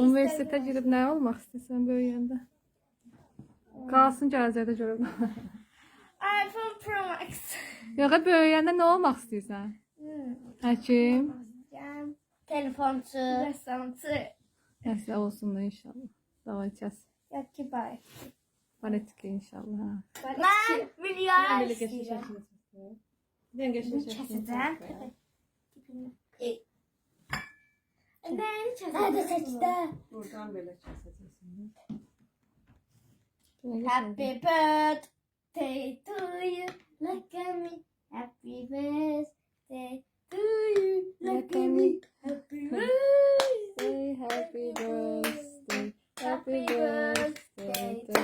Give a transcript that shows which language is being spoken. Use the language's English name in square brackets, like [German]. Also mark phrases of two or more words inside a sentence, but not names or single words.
[Azerbaijani] Universitetə girib nə olmaq istəyirsən böyüyəndə? Qalsın gələcəkdə görüm. iPhone Pro Max. Yox, böyüyəndə nə olmaq istəyirsən? Həkim. Telefonçu. Rəssamçı. Nəsə olsun da inşallah. Davay kəs. [Turkish] Yok ki bay. [Azerbaijani] Baletika inşallah. [Turkish] Ben milyar Böyle geçmiş [Azerbaijani] istəyirəm. [Turkish] yaşını tuttu. Ben geçmiş yaşını [Azerbaijani] Kəsəcəm. [Turkish] tuttu. Nerede seçti? Buradan böyle keseceksin. [English] Happy birthday to you. Look at me. Happy birthday to you. Look at me. Happy birthday. Happy birthday. Happy birthday to you.